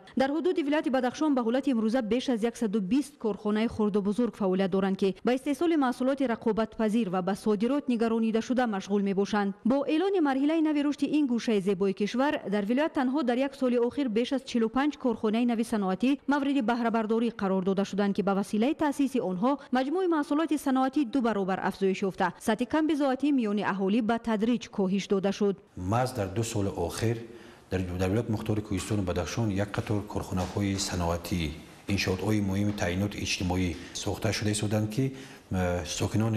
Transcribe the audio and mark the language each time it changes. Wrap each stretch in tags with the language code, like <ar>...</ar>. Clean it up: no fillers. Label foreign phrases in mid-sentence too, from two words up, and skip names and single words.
<tg>дар ҳудуди вилояти Бадахшон ба ҳолати имрӯза беш аз 120 корхонаи хурду бузург фаъолият доранд ки ба истеҳсоли маҳсулоти рақобатпазир ва ба содирот нигаронидашуда машғул мебошанд. бо эълони марҳилаи нави рушди ин гӯшаи зебои кишвар дар вилоят танҳо дар як соли охир беш аз 45 корхонаи нави саноатӣ кишоварзӣ мавриди баҳрабардорӣ қарор дода шуданд ки ба василаи таъсиси онҳо маҷмӯи маҳсулоти саноатӣ 2 баробар афзоиш ёфта. сатҳи камбизоатӣ миёни аҳолӣ ба тадриҷ коҳиш дода шуд. маҳз дар 2 соли охир дар вилояти мухтори Кӯҳистони Бадахшон як қатор корхонаҳои саноатӣ иншоотҳои муҳим таъиноти иҷтимоӣ сохта шуда буданд ки сокинон</tg>